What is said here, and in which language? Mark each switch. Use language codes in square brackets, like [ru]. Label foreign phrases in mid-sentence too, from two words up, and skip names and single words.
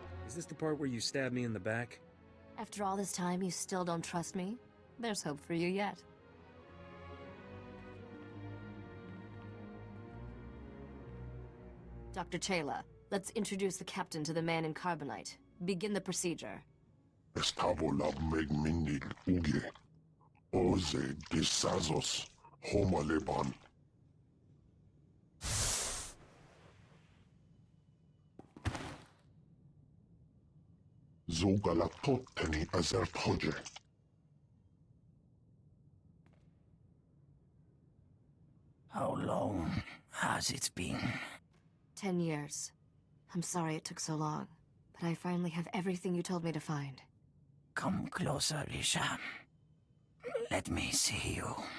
[en] Is this the part where you stab me in the back? After all this time, you still don't trust me? There's hope for you yet. Dr. Chayla, let's introduce the captain to the man in carbonite. Begin the procedure. Estabola megmindig uge. Oze disazos homaleban. Zogalatotteni azerthoje. How long has it been? 10 years. I'm sorry it took so long, but I finally have everything you told me to find. Come closer, Risha. Let me see you.